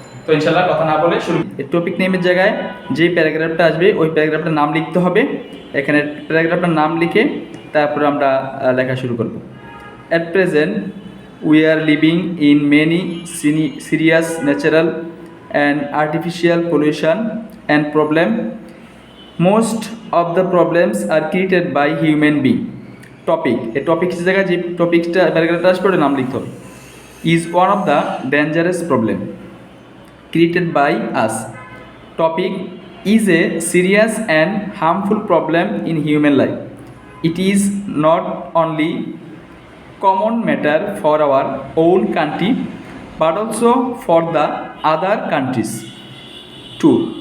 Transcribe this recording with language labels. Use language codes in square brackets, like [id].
[bn] তো ইনশাল্লাহ কথা না বলে শুরু। টপিক নেমের জায়গায় যেই প্যারাগ্রাফটা আসবে ওই প্যারাগ্রাফটার নাম লিখতে হবে। এখানে প্যারাগ্রাফটার নাম লিখে তারপর আমরা লেখা শুরু করব। [en] At present we are living in many serious natural and artificial pollution and problem. Most of the problems are created by human being. Topic, a topic is [bn] জায়গায় যে টপিকটা প্যারাগ্রাফটা আসবে ওটার নাম লিখতে হবে। [en] is one of the dangerous problem created by us. Topic is a serious and harmful problem in human life. It is not only common matter for our own country but also for the other countries too.